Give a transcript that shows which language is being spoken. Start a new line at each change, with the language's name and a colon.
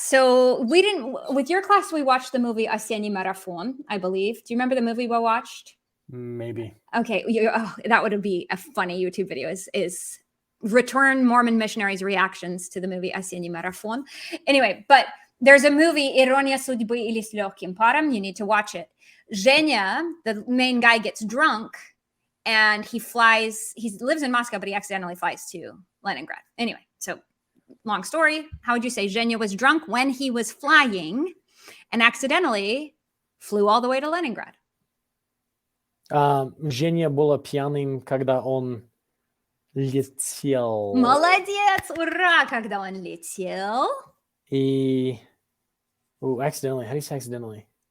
English: So we didn't, with your class, we watched the movie Осенний марафон, I believe. Do you remember the movie we watched? Maybe. Okay. That would be a funny YouTube video is Return Mormon Missionaries' reactions to the movie Осенний марафон. Anyway, but there's a movie, Ирония судьбы или с легким паром. You need to watch it. Zhenya, the main guy, gets drunk and he lives in Moscow, but he accidentally flies to Leningrad. Anyway, so long story. How would you say Zhenya was drunk when he was flying and accidentally flew all the way to Leningrad?
Russian: Zhenya был пьяным, когда он летел. Молодец! Ура! Когда он летел. И...
English: accidentally. How do you say accidentally?